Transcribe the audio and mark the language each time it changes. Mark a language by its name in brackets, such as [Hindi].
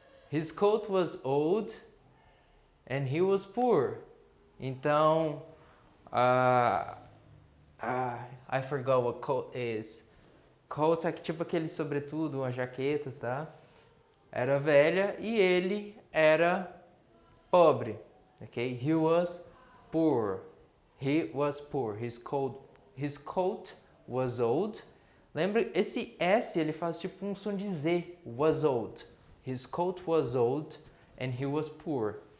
[English] His coat was old and he was poor. Então, I forgot what coat is. [Portuguese] Coat é tipo aquele sobretudo, uma jaqueta, tá? Era velha e ele era pobre, ok? [English] He was poor. His coat was old. [Portuguese] Lembra, esse S ele faz tipo um som de Z. [English] Was old. His coat was old and he was poor.